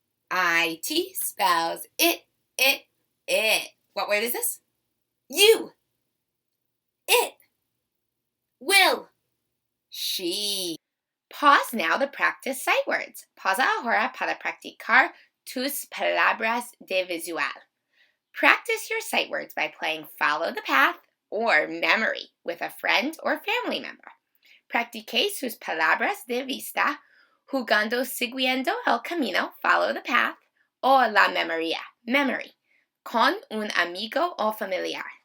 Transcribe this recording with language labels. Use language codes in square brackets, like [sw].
[en] I-T spells it. What word is this? You. Will. She. Pause now to practice sight words. [es] Pausa ahora para practicar tus palabras de visual. [en] Practice your sight words by playing Follow the Path or Memory with a friend or family member. [es] Practique sus palabras de vista jugando siguiendo el camino, [en] follow the path, [es] o la memoria, memory, con un amigo o familiar.